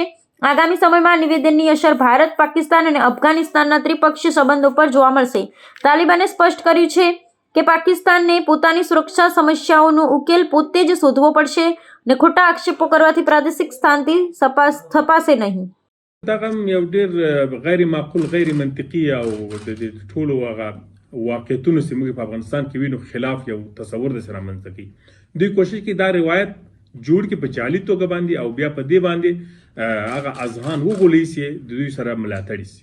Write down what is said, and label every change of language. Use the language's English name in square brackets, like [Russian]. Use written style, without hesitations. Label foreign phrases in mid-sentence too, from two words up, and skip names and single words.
[Gujarati] આગામી સમયમાં નિવેદનની અસર ભારત, પાકિસ્તાન અને અફઘાનિસ્તાનના ત્રિપક્ષીય સંબંધો પર જોવા મળશે। તાલિબાને સ્પષ્ટ કર્યું છે કે પાકિસ્તાનને પોતાની સુરક્ષા સમસ્યાઓનો ઉકેલ પોતે જ શોધવો પડશે અને ખોટા આક્ષેપો કરવાથી પ્રાદેશિક શાંતિ થપાશે નહીં। [Pashto] دغه یو ډېر غیر معقول غیر منطقي او د ټولو هغه واقعیتونو چې موږ په افغانستان کې وینو خلاف یو تصور د سره منځته کوي। دوی کوشش کوي دا روایت جوړ کې په جعلي توګه باندې او بیا په دې باندې هغه اذهان وغولي چې د دوی سره ملاتړي شي۔